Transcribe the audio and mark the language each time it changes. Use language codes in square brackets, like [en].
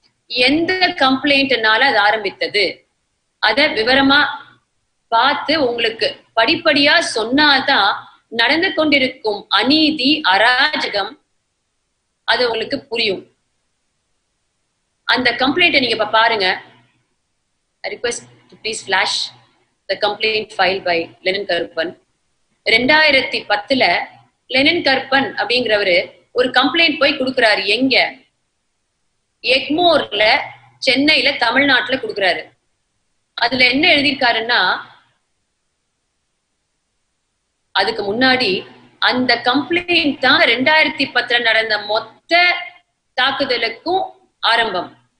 [ta] எந்த கம்ப்ளைண்ட்னால அது ஆரம்பித்தது, அத விவரமா பார்த்து உங்களுக்கு படிப்படியா சொன்னாதான் நடந்து கொண்டிருக்கும் அநீதி, அராஜகம் அது உங்களுக்கு புரியும். அந்த கம்ப்ளைண்ட்டை நீங்க இப்ப பாருங்க. [en] I request to please flash the complaint filed by Lenin Karuppan. [ta] 2010 Lenin Karuppan அப்படிங்கிறவரு ஒரு கம்ப்ளைண்ட் போய் கொடுக்கிறாரு. எங்க? எக்மோர்ல, சென்னையில, தமிழ்நாட்டுல கொடுக்கிறாரு. அதுல என்ன எழுதியிருக்காருன்னா, அதுக்கு முன்னாடி அந்த கம்ப்ளைண்ட் தான் 2010 நடந்த மொத்த தாக்குதலுக்கும் ஆரம்பம்.